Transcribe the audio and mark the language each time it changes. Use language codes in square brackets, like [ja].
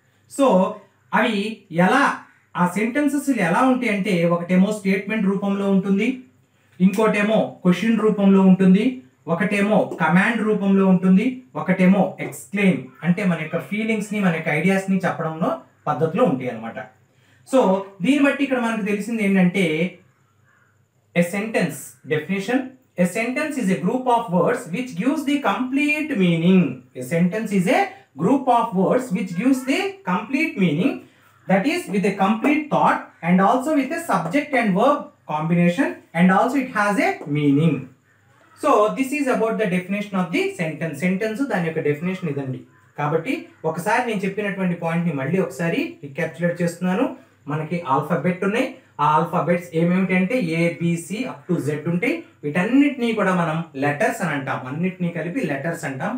[te] So అవి ఎలా, ఆ సెంటెన్సెస్ ఎలా ఉంటాయి అంటే ఒకటేమో స్టేట్మెంట్ రూపంలో ఉంటుంది, ఇంకోటేమో క్వశ్చన్ రూపంలో ఉంటుంది, ఒకటేమో కమాండ్ రూపంలో ఉంటుంది, ఒకటేమో ఎక్స్ప్లెయిన్ అంటే మన యొక్క ఫీలింగ్స్ని మన యొక్క ఐడియాస్ని చెప్పడంలో పద్ధతిలో ఉంటాయి అన్నమాట. సో దీన్ని బట్టి ఇక్కడ మనకు తెలిసింది ఏంటంటే a sentence definition. [en] A sentence is a group of words which gives the complete meaning. A sentence is a group of words which gives the complete meaning, that is with a complete thought and also with a subject and verb combination and also it has a meaning. So this is about the definition of the sentence. [te] Sentence దాని యొక్క definition ఇదండి. కాబట్టి ఒకసారి నేను చెప్పినటువంటి పాయింట్ని మళ్ళీ ఒకసారి రిక్యాప్చులేట్ చేస్తున్నాను. మనకి ఆల్ఫాబెట్ ఉన్నాయి. ఆ ఆల్ఫాబెట్స్ ఏమేమిటి అంటే ఏబిసి అప్ టు జెడ్ ఉంటాయి. వీటన్నిటినీ కూడా మనం లెటర్స్ అని అంటాం. అన్నిటినీ కలిపి లెటర్స్ అంటాం.